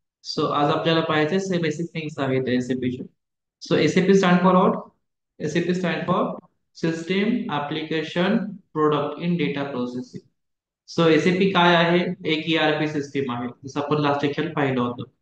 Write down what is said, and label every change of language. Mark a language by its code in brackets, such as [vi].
[mr] So आज आपल्याला पाहायचे बेसिक थिंग्स आहेत एसएपीचे. [en] So SAP stand for what? SAP stand for system application product in data processing. [mr] So SAP काय आहे? एक ईआरपी सिस्टीम आहे, जसं आपण लास्ट लेक्चर पाहिलं होतं.